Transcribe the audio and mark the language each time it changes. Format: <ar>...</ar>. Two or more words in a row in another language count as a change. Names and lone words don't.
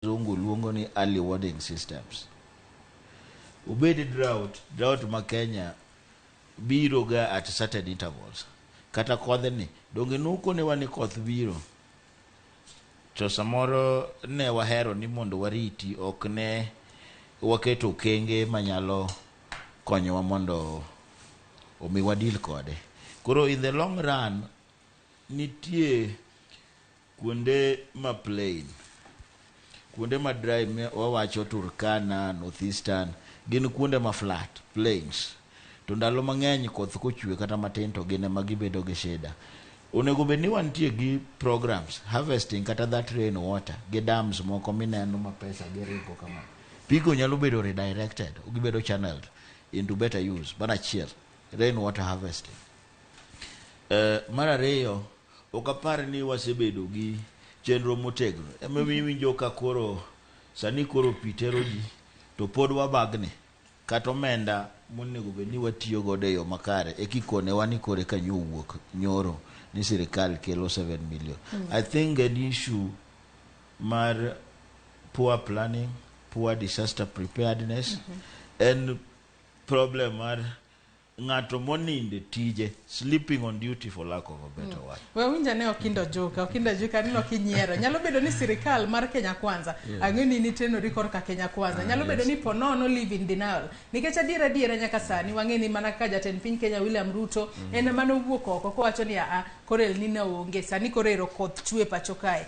<luo>zungu luongo ni</luo> <en>early warning systems.</en> <luo>Ubedi drought ma Kenya biro ga</luo> <en>at certain intervals.</en> <luo>Kata kodhe ni donge nuko ne wani koth biro. To samoro ne wahero ni mondo wariti ok ne waketo kenge manyalo konyowa mondo omi wadil kode. Koro</luo> <en>in the long run</en> <luo>nitie kuonde ma plain, kuonde ma dry wawacho Turkana, Northeastern, gin kuonde ma flat, plains. To ndalo mang'eny koth kochwe kata matin to gine ma gibedo gi shida. Onego bed ni wantie gi programs, harvesting kata</luo> <en>that rain water,</en> <luo>gi dams moko mineno ma pesa giringo kama. Pigo nyalo bedo redirected, gibedo</luo> <en>channeled into better use.</en> <luo>Bana chiel,</luo> <en>rain water harvesting.</en> <luo>Mar ariyo, okapar ni wasebedo gi chenro motegno. Winjo ka koro sani koro pitero ji to pod wabagni kata omenda monego bed ni watiyo godo e yo makare e kikone wani kore ka nyowuok nyoro ni sirikal kelo 7 million.</luo> <en>I think an issue mar poor planning, poor disaster preparedness, and problem</en> <luo>mar ng'ato moninde tije,</luo> <en>sleeping on duty for lack of a better word.</en> <luo>Winja ne okindo joka nino kinyiero. Nyalo bedo ni sirikal mar Kenya Kwanza, ang'eni ni teno rikor ka Kenya Kwanza. Nyalo bedo ni ponono</luo> <en>live in denial.</en> <luo>Nikech adiera nyaka sani wang'eni mana ka jatend piny Kenya William Ruto en mano wuok oko kowacho ni korel ni na onge sani korero koth chwe pacho kae.</luo>